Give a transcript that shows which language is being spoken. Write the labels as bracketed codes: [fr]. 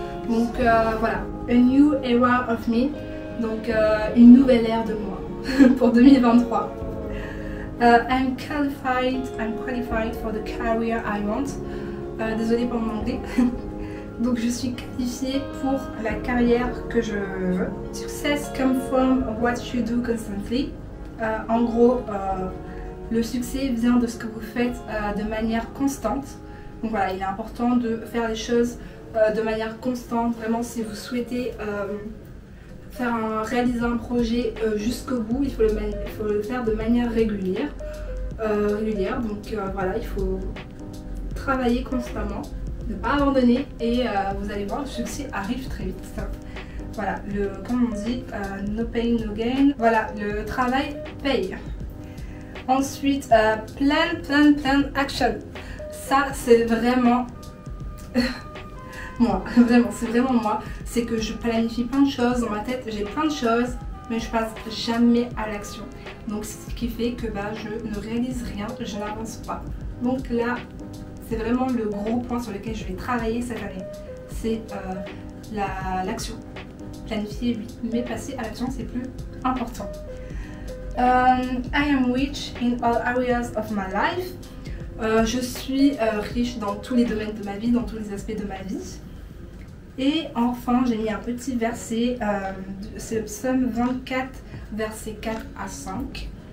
[fr] Donc voilà, [en] a new era of me, [fr] donc une nouvelle ère de moi pour 2023. [en] I'm qualified for the career I want. [fr] Désolée pour mon anglais. Donc je suis qualifiée pour la carrière que je veux. [en] Success comes from what you do constantly. [fr] En gros, le succès vient de ce que vous faites de manière constante. Donc voilà, il est important de faire les choses de manière constante. Vraiment, si vous souhaitez réaliser un projet jusqu'au bout, il faut le faire de manière régulière. Donc voilà, il faut travailler constamment, ne pas abandonner et vous allez voir, le succès arrive très vite. Voilà, comme on dit, [en] no pain, no gain. [fr] Voilà, le travail paye. Ensuite, plan action. Ça, c'est vraiment moi, vraiment, c'est vraiment moi. C'est que je planifie plein de choses dans ma tête, j'ai plein de choses, mais je passe jamais à l'action. Donc c'est ce qui fait que je ne réalise rien, je n'avance pas. Donc là, c'est vraiment le gros point sur lequel je vais travailler cette année. C'est l'action. Planifier oui, mais passer à l'action c'est plus important. [en] I am rich in all areas of my life. [fr] Je suis riche dans tous les domaines de ma vie, dans tous les aspects de ma vie. Et enfin, j'ai mis un petit verset, c'est Psaume 24, versets 4 à 5.